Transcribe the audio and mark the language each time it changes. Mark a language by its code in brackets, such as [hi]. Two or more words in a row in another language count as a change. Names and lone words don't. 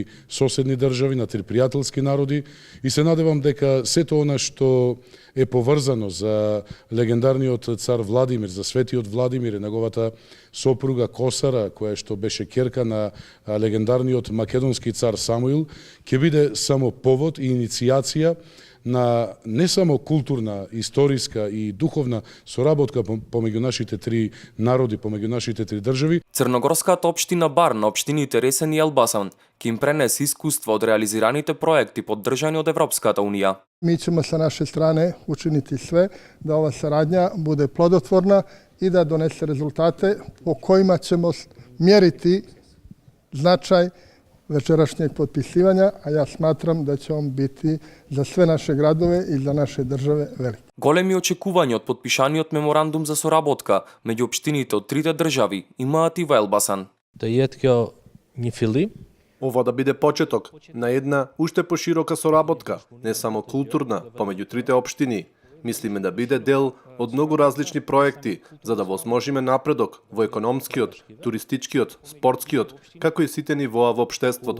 [mk] соседни држави, на три пријателски народи и се надевам дека сето она што е поврзано за легендарниот цар Владимир, за Светиот Владимир и неговата сопруга Косара, која што беше ќерка на легендарниот македонски цар Самуил, ќе биде само повод и иницијација на не само културна, историска и духовна соработка помеѓу нашите три народи, помеѓу нашите три држави. Црногорската општина Бар на општините Ресен и Елбасан ќе им пренесе искуства од реализираните проекти поддржани од Европската унија. [sr] Mi ćemo sa naše strane učiniti sve da ova saradnja bude plodotvorna i da donese rezultate po kojima ćemo mjeriti značaj večerašnjeg potpisivanja, a ja smatram da će on biti za sve naše gradove i za naše države velik. [mk] Големи очекувања од подпишаниот меморандум за соработка меѓу општините од трите држави имаат и во Елбасан. Да јеткјо ни фили. Ова да биде почеток на една уште поширока соработка, не само културна, помеѓу трите општини. Мислиме да биде дел од многу различни проекти, за да возможиме напредок во економскиот, туристичкиот, спортскиот, како и сите нивоа во општеството.